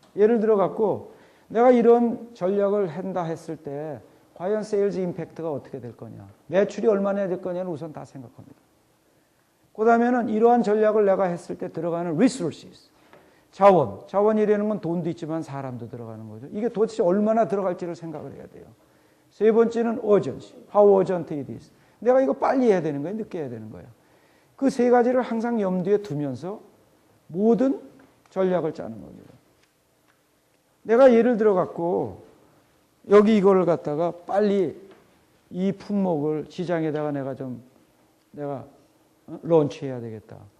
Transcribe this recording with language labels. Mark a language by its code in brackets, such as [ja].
[ko] 예를 들어 갖고 내가 이런 전략을 한다 했을 때 과연 세일즈 임팩트가 어떻게 될 거냐, 매출이 얼마나 될 거냐는 우선 다 생각합니다. 그 다음에는 이러한 전략을 내가 했을 때 들어가는 resources, 자원이라는 건 돈도 있지만 사람도 들어가는 거죠. 이게 도대체 얼마나 들어갈지를 생각을 해야 돼요. 세 번째는 [en] urgency, how urgent it is. [ko] 내가 이거 빨리 해야 되는 거예요, 늦게 해야 되는 거예요. 그 세 가지를 항상 염두에 두면서 모든 전략을 짜는 겁니다. 내가 예를 들어 갖고 여기 이거를 갖다가 빨리 이 품목을 시장에다가 내가 런치해야 되겠다.